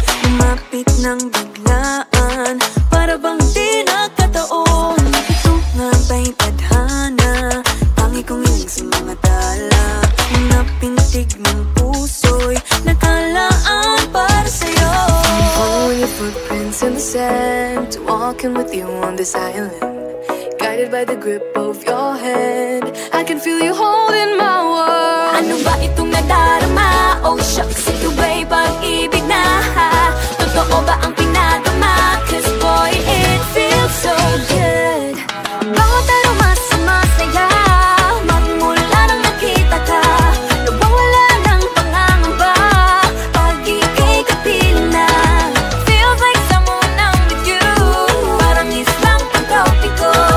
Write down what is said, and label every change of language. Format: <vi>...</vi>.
<tl>Lumapit ng biglaan, para bang di nakataon. Ito nga ba'y tadhana, tangi kong hiling sa mga tala. Mga pintig ng puso'y nakalaan para sa'yo.</tl> <en>Following your footprints in the sand, walking with you on this island, guided by the grip of your hand. I can feel you holding my world.</en> <tl>Ano ba itong nadarama? Oh shucks, ito ba'y pag-ibig na? Totoo ba ang pinadama?</tl> <en>Cause boy, it feels so good.</en> <tl>Bawat aroma sumasaya, magmula nang nakita ka. Nawawala ng pangangamba pag ika'y kapiling na.</tl> <en>Feels like someone I'm with you,</en> <tl>parang islang pang-tropiko.</tl>